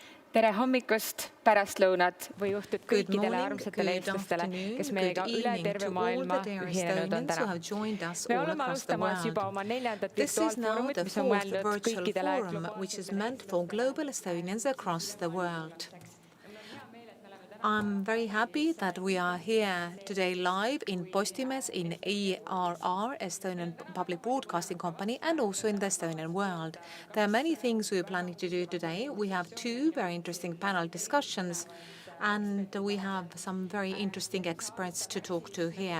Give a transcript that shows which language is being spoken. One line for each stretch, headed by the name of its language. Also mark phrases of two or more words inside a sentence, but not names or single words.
Estonian: Tere hommikust, pärastlõunat või õhtut kõikidele armsatele eestlastele, kes meiega üle terve maailma ühinenud on täna. Me oleme alustamas juba oma 4. virtuaalfoorumit, mis on mõeldud kõikidele
English: which is meant for global Estonians across the world. I'm very happy that we are here today live in Postimees, in ERR, Estonian Public Broadcasting Company, and also in the Estonian world. There are many things we are planning to do today. We have 2 very interesting panel discussions, and we have some very interesting experts to talk to here.